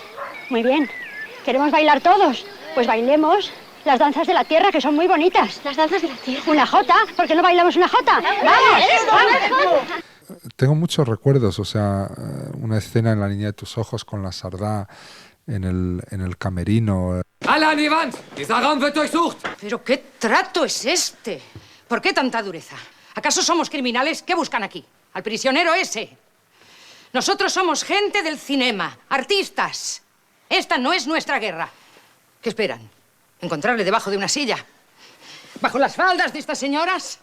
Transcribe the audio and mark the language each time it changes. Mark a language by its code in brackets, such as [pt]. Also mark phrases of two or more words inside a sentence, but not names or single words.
[es] Muy bien. ¿Queremos bailar todos? Pues bailemos las danzas de la tierra, que son muy bonitas. Las danzas de la tierra. ¿Una jota? ¿Por qué no bailamos una jota? ¡Vamos! Tengo muchos recuerdos, o sea, una escena en La niña de tus ojos con la Sardá en el camerino. [de] ¡Alle an die Wand! Dieser Raum wird durchsucht. [es] ¿Pero qué trato es este? ¿Por qué tanta dureza? ¿Acaso somos criminales? ¿Qué buscan aquí? ¿Al prisionero ese? Nosotros somos gente del cinema, artistas. Esta no es nuestra guerra. ¿Qué esperan? ¿Encontrarle debajo de una silla? ¿Bajo las faldas de estas señoras?